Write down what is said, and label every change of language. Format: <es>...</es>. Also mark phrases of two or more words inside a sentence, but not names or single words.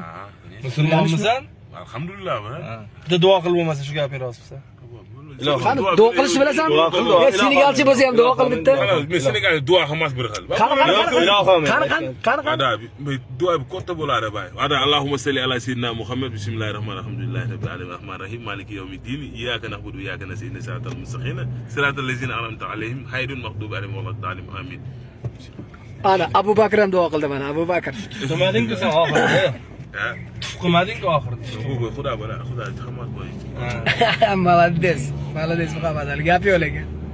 <uz>Musulmonmisan? Alhamdulillah, brat. Bitta duo qilib bo'lmasa shu gapni rostmisa? Qani duo qilishni bilasanmi? Senegalcha bo'lsa ham duo qil bitta. Men Senegalga duo qilmas bir xil. Qani. Ada duo katta bo'ladi, bay.</uz> <ar>Ada اللهم صل على سيدنا محمد بسم الله الرحمن الرحيم الحمد لله رب العالمين الرحمن الرحيم مالك يوم الدين إياك نعبد وإياك نستعين صراط المستقيم صراط الذين أنعمت عليهم غير المغضوب عليهم ولا الضالين آمين.</ar> <uz>Ana Abu Bakr ham duo qildi mana, Abu Bakr. Qilmading-ku sen oxirida. Qilmading-ku oxirida. Xudo bilan, Xudo rahmat qo'ysin.</uz> <ru>Молодец. Молодец</ru> <uz>Muhammad Ali. Gap yo'q lekin.</uz>